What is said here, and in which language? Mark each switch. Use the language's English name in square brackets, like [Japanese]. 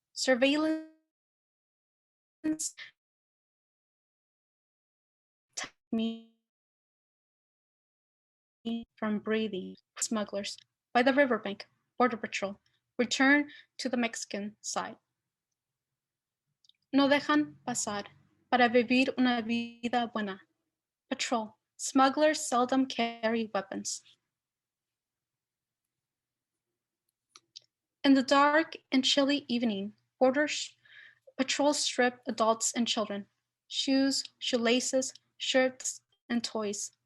[English] Surveillance me from breathing. Smugglers by the riverbank. Border Patrol. Return to the Mexican side. [Spanish] No dejan pasar para vivir una vida buena. [English] Patrol. Smugglers seldom carry weapons. In the dark and chilly evening, Border Patrol strip adults and children. Shoes, shoelaces, shirts, and toys.